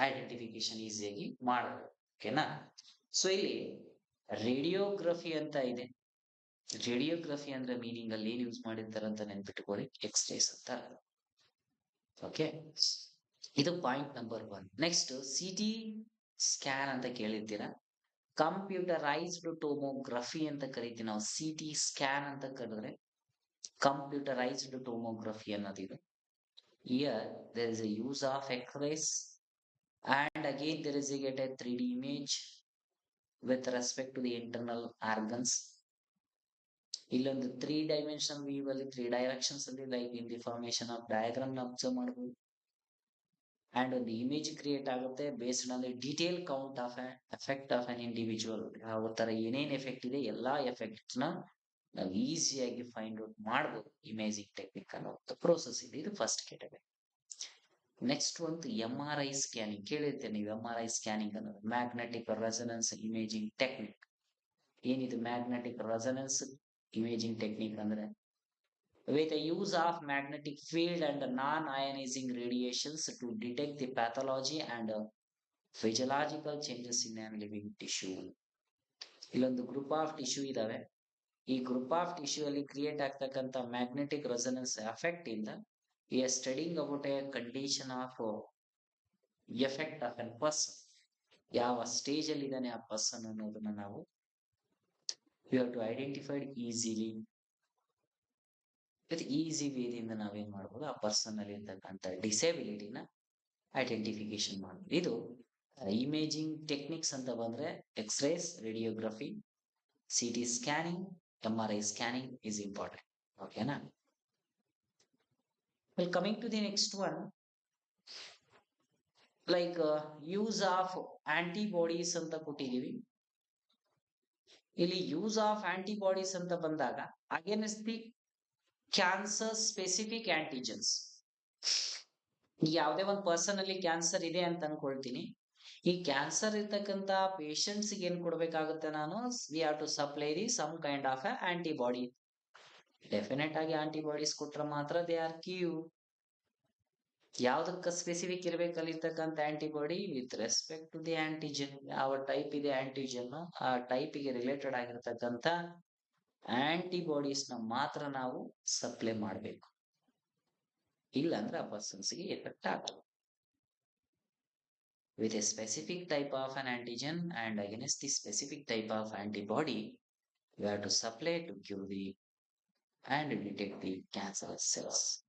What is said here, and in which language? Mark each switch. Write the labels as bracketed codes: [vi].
[kn] Identification easy ಮಾಡಬಹುದು. ಓಕೆನಾ. So ಇಲ್ಲಿ ರೇಡಿಯೋಗ್ರಫಿ ಅಂತ ಇದೆ. ರೇಡಿಯೋಗ್ರಫಿ ಅಂದ್ರೆ ಮೀನಿಂಗ್ ಅಲ್ಲಿ ಏನ್ ಯೂಸ್ ಮಾಡಿರ್ತಾರೆ ಅಂತ ನೆನ್ಪಿಟ್ಕೊಳ್ಳಿ, ಎಕ್ಸ್ರೇಸ್ ಅಂತ. ಓಕೆ, ಇದು point number one. Next CT scan ಅಂತ ಕೇಳಿರ್ತೀರಾ, ಕಂಪ್ಯೂಟರೈಸ್ಡ್ ಟೋಮೋಗ್ರಫಿ ಅಂತ ಕರಿತೀವಿ ನಾವು. ಸಿಟಿ ಸ್ಕ್ಯಾನ್ ಅಂತ ಕರೆದ್ರೆ computerised ಟೋಮೋಗ್ರಫಿ ಅನ್ನೋದಿದೆ. [en] Here there is a use of X-rays, and again there is a get a 3D image with respect to the internal organs. [kn] ಇಲ್ಲೊಂದು 3 dimension view ಅಲ್ಲಿ 3 directions ಅಲ್ಲಿ [en] like in the formation of diagram [kn] ನ observe ಮಾಡಬಹುದು. And ಒಂದು image create ಆಗುತ್ತೆ [en] Based on the detail count of effect of an individual. [kn] ಯಾವ ತರ ಏನೇನ್ ಎಫೆಕ್ಟ್ ಇದೆ ಎಲ್ಲಾ ಎಫೆಕ್ಟ್ಸ್ ನ ನಾವು ಈಸಿಯಾಗಿ ಫೈಂಡ್ ಔಟ್ ಮಾಡಬಹುದು ಇಮೇಜಿಂಗ್ ಟೆಕ್ನಿಕ್ ಅನ್ನೋ ಪ್ರೋಸೆಸ್ ಇದೆ. ಇದು ಫಸ್ಟ್ ಕ್ಯಾಟಗರಿ. ನೆಕ್ಸ್ಟ್ ಒಂದು MRI ಸ್ಕ್ಯಾನಿಂಗ್ ಕೇಳಿರ್ತೇನೆ ನೀವು. MRI ಸ್ಕ್ಯಾನಿಂಗ್ ಅನ್ನೋದು ಮ್ಯಾಗ್ನೆಟಿಕ್ ರೆಸೊನೆನ್ಸ್ ಇಮೇಜಿಂಗ್ ಟೆಕ್ನಿಕ್. ಏನಿದು ಮ್ಯಾಗ್ನೆಟಿಕ್ ರೆಸನೆನ್ಸ್ ಇಮೇಜಿಂಗ್ ಟೆಕ್ನಿಕ್ ಅಂದ್ರೆ [en] with the use of magnetic field and non-ionizing radiations to detect the pathology and physiological changes in a living tissue. [kn] ಇಲ್ಲೊಂದು group of tissue ಇದಾವೆ. ಈ group of tissue ಅಲ್ಲಿ create ಆಗ್ತಕ್ಕಂಥ magnetic resonance effect ಇಂದ ಈ [en] Studying about a condition of effect of an person. [kn] ಯಾವ stage ಅಲ್ಲಿ ಇದ್ದಾನೆ ಆ ಪರ್ಸನ್ ಅನ್ನೋದನ್ನ ನಾವು [en] You have to identified easily. [kn] With easy ವೇದಿಂದ ನಾವೇನ್ ಮಾಡ್ಬೋದು, ಆ ಪರ್ಸನ್ ಅಲ್ಲಿ ಇರ್ತಕ್ಕಂಥ ಡಿಸೇಬಿಲಿಟಿನ ಐಡೆಂಟಿಫಿಕೇಶನ್ ಮಾಡ್ಬೋದು. ಇದು ಇಮೇಜಿಂಗ್ ಟೆಕ್ನಿಕ್ಸ್ ಅಂತ ಬಂದ್ರೆ X-rays, radiography, CT scanning, MRI scanning [en] is important. [kn] ಓಕೆನಾ? [en] Well, coming to the next one, like use of antibodies [kn] ಅಂತ ಕೊಟ್ಟಿದೀವಿ. ಇಲ್ಲಿ ಯೂಸ್ ಆಫ್ ಆಂಟಿಬಾಡೀಸ್ ಅಂತ ಬಂದಾಗ [en] Against the cancer specific antigens. [kn] ಯಾವುದೇ ಒಂದು ಪರ್ಸನ್ ಅಲ್ಲಿ ಕ್ಯಾನ್ಸರ್ ಇದೆ ಅಂತ ಅನ್ಕೊಳ್ತೀನಿ. ಈ ಕ್ಯಾನ್ಸರ್ ಇರ್ತಕ್ಕಂತ ಪೇಷಂಟ್ಸ್ ಏನ್ ಕೊಡ್ಬೇಕಾಗುತ್ತೆ, ನಾನು [en] We have to supply the some kind of antibody. [kn] Definite ಆಗಿ ಆಂಟಿಬಾಡೀಸ್ ಕೊಟ್ರೆ ಮಾತ್ರ they are Q. ಯಾವ್ದಕ್ಕ specific ಇರ್ಬೇಕಲ್ಲಿರ್ತಕ್ಕಂಥ antibody [en] With respect to the antigen. [kn] ಯಾವ ಟೈಪ್ ಇದೆ ಆಂಟಿಜನ್, ಆ ಟೈಪಿಗೆ ರಿಲೇಟೆಡ್ ಆಗಿರ್ತಕ್ಕಂಥ ಆಂಟಿಬಾಡೀಸ್ ನ ಮಾತ್ರ ನಾವು ಸಪ್ಲೈ ಮಾಡಬೇಕು. ಇಲ್ಲ ಅಂದ್ರೆ ಆ ಪರ್ಸನ್ಸ್ಗೆ ಎಫೆಕ್ಟ್ ಆಗಲ್ಲ. [en] With a specific type of an antigen and against the specific type of antibody, you have to supply to cure the and detect the cancer cells.